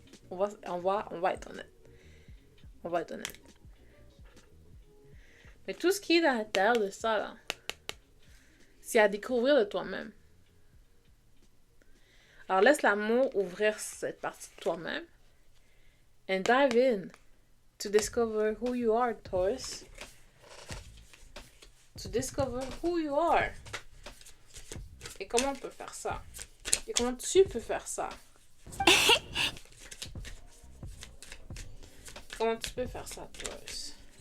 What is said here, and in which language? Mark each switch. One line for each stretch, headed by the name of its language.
French: On va être honnête. On va être honnête. Mais tout ce qui est à l'intérieur de ça, là, c'est à découvrir de toi-même. Alors, laisse l'amour ouvrir cette partie de toi-même.
English: And dive in to discover who you are, Taurus. To discover who you are.
French: Et comment on peut faire ça? Et comment tu peux faire ça? Comment tu peux faire ça, Taurus?